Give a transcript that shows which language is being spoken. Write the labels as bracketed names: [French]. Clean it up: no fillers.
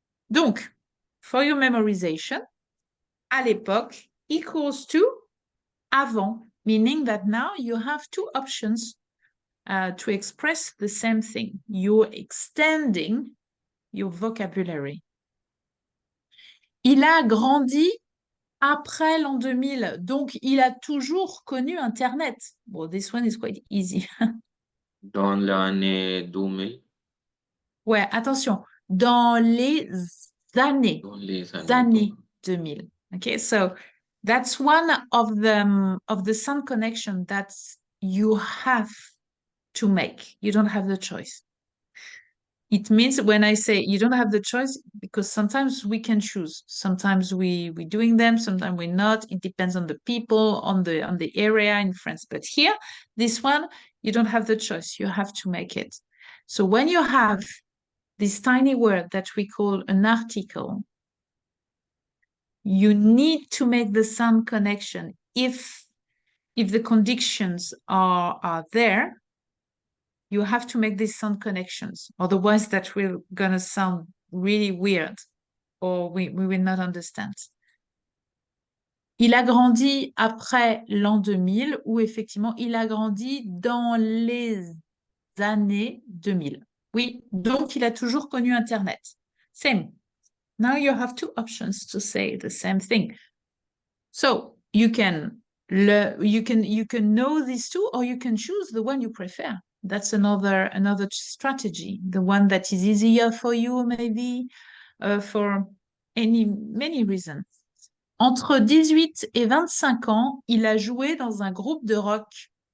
[French] Donc, [English] for your memorization, à l'époque equals to avant, meaning that now you have two options to express the same thing. You're extending your vocabulary. [French] Il a grandi après l'an 2000, donc il a toujours connu Internet. [English] Well, this one is quite easy. [French] Dans l'année 2000. Ouais, attention, dans les années, Dans les années 2000. [English] Okay, so that's one of the sound connection that you have to make. You don't have the choice. It means when I say you don't have the choice, because sometimes we can choose. Sometimes we're doing them, sometimes we're not. It depends on the people, on the area in France. But here, this one, you don't have the choice. You have to make it. So when you have this tiny word that we call an article, you need to make the sound connection. If the conditions are there, you have to make these sound connections. Otherwise, that will gonna sound really weird, or we will not understand. [French] Il a grandi après l'an 2000, ou effectivement, il a grandi dans les années 2000. Oui, donc il a toujours connu Internet. [English] Same. Now you have two options to say the same thing. So you can know these two, or you can choose the one you prefer. That's another strategy, the one that is easier for you, maybe, for many reasons. [French] Entre 18 et 25 ans, il a joué dans un groupe de rock.